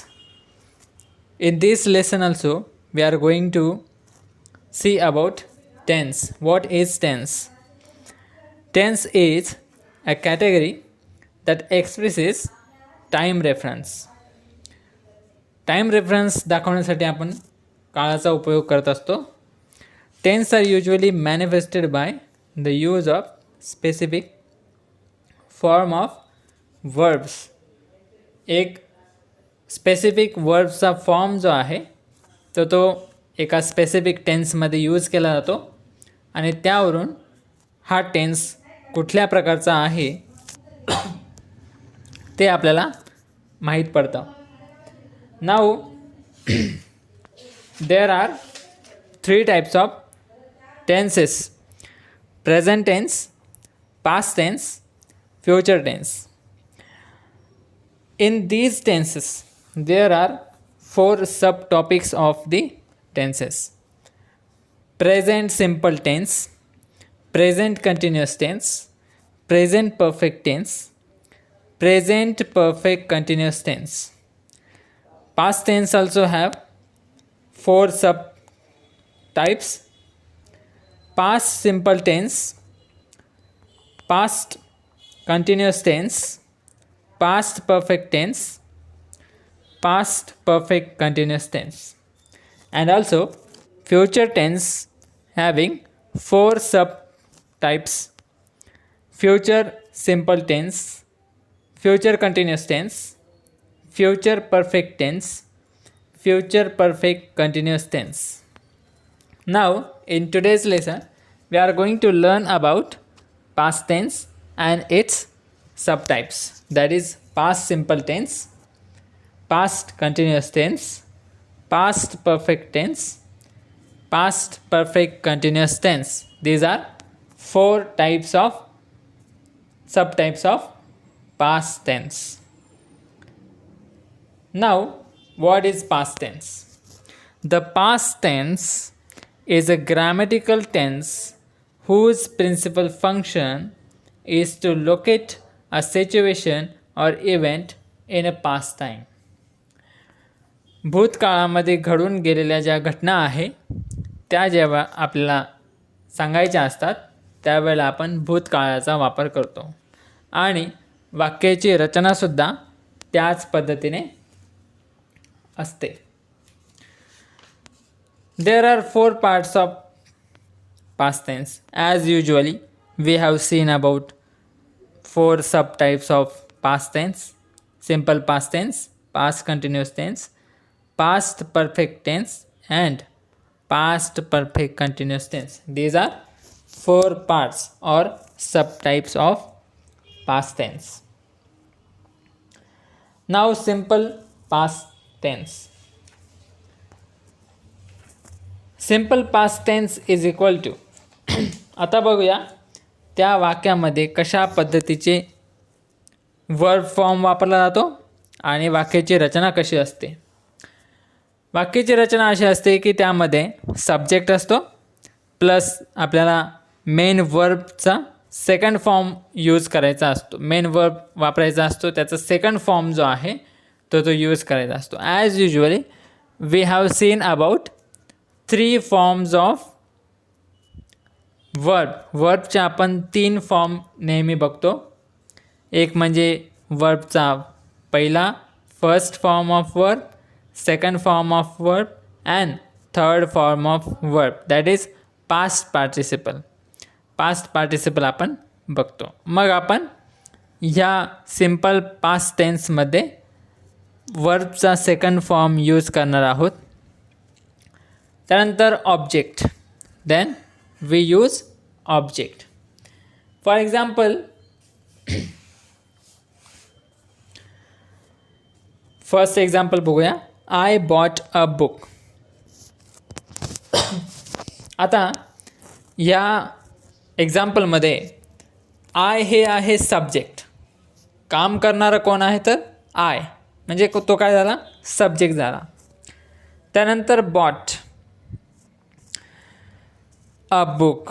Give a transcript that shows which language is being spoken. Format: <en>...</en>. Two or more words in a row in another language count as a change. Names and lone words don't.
<en>In this lesson also we are going to see about tense. What is tense? Tense is a category that expresses time reference. time reference</en> <mr>दाखवण्यासाठी आपण काळाचा उपयोग करत असतो.</mr> <en>Tense are usually manifested by the use of specific form of verbs.</en> <mr>एक स्पेसिफिक वर्ब्सचा फॉर्म जो आहे तो एका स्पेसिफिक टेन्समध्ये यूज केला जातो आणि त्यावरून हा टेन्स कुठल्या प्रकारचा आहे ते आपल्याला माहीत पडतं.</mr> <en>नाउ there are three types of tenses: present tense, past tense, future tense. In these tenses there are four subtopics of the tenses: present simple tense, present continuous tense, present perfect tense, present perfect continuous tense. Past tense also have four subtypes: past simple tense, past continuous tense, past perfect tense, past perfect continuous tense, and also future tense having four subtypes: future simple tense, future continuous tense, future perfect tense, future perfect continuous tense. Now in today's lesson we are going to learn about past tense and its subtypes, that is past simple tense, past continuous tense, past perfect tense, past perfect continuous tense. These are four types of subtypes of past tense. Now what is past tense? The past tense is a grammatical tense whose principal function is to locate a situation or event in a past time.</en> <mr>भूतकाळामध्ये घडून गेलेल्या ज्या घटना आहे त्या जेव्हा आपल्याला सांगायच्या असतात त्यावेळेला आपण भूतकाळाचा वापर करतो आणि वाक्याची रचनासुद्धा त्याच पद्धतीने असते.</mr> <en>There are four parts of past tense. As usually we have seen about four subtypes of past tense: simple past tense, past continuous tense, past perfect tense, and past perfect continuous tense. These are four parts or subtypes of past tense. Now simple past tense. simple past tense is equal to</en> <mr>आता बघूया त्या वाक्यामध्ये कशा पद्धतीचे</mr> <en>verb form</en> <mr>वापरला जातो आणि वाक्याची रचना कशी असते. वाक्याची रचना अशी असते की त्यामध्ये सब्जेक्ट असतो प्लस आपल्याला मेन वर्बचा</mr> <en>second form use</en> <mr>करायचा असतो.</mr> <en>main verb</en> <mr>वापरायचा असतो, त्याचा</mr> <en>second form</en> <mr>जो आहे तो यूज करायचा असतो.</mr> <en>As usually we have seen about three forms of verb.</en> <mr>वर्बचे आपण तीन फॉर्म नेहमी बघतो. एक म्हणजे वर्बचा पहिला</mr> <en>first form of verb, second form of verb and third form of verb, that is past participle. past participle</en> <mr>आपण बघतो. मग आपण ह्या सिम्पल पास्ट टेन्समध्ये वर्बचा</mr> <en>second form use</en> <mr>करणार आहोत. त्यानंतर ऑब्जेक्ट,</mr> <en>देन we use object. For example, first example बघूया. I bought a book.</en> <mr>आता या एक्झाम्पलमध्ये आय हे आहे सब्जेक्ट. काम करणारा कोण आहे तर आय, म्हणजे तो काय झाला, सब्जेक्ट झाला. त्यानंतर</mr> <en>bought a book.</en>